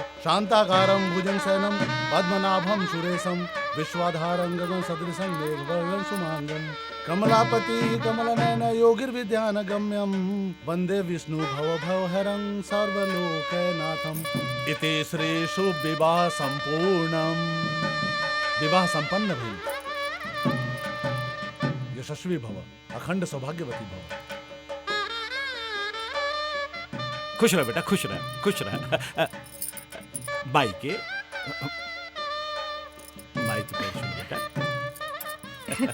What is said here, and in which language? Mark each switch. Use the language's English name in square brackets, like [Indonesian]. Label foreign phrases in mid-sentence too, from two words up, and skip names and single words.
[Sanskrit] शांताकारं भुजंगशयनं पद्मनाभं सुरेशं विश्वाधारं गगनसदृशं मेघवर्णं शुभांगं कमलापति कमलनयन योगिर्विद्यानगम्यं वंदे विष्णु भवभयहरं सर्वलोकनाथं। इति श्री शुभ विवाह संपूर्णम। [Bhojpuri] विवाह संपन्न भइल। [Sanskrit] यशस्वी भव, अखंड सौभाग्यवती भव। [Bhojpuri] खुश रह बेटा, खुश रह, खुश रह। बाई के बेटा